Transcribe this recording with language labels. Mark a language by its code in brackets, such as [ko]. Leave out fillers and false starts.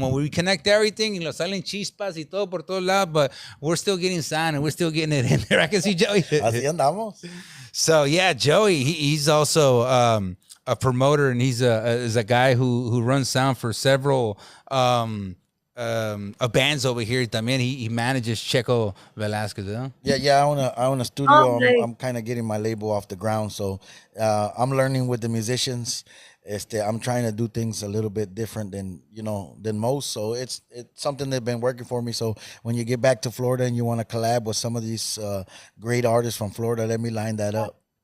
[en] When we connect everything, [es] y lo salen chispas y todo por todos lados, [en] but we're still getting sound and we're still getting it in there. I can see Joey. [es] Así andamos. [en] So, yeah, Joey, he's also a promoter, and he's a guy who runs sound for several bands over here. También he manages Checo Velasquez. Huh? Yeah. I own a studio. Oh, nice. I'm kind of getting my label off the ground, so I'm learning with the musicians. I'm trying to do things a little bit different than most. So it's something that's been working for me. So when you get back to Florida and you want to collab with some of these great artists from Florida, let me line that up.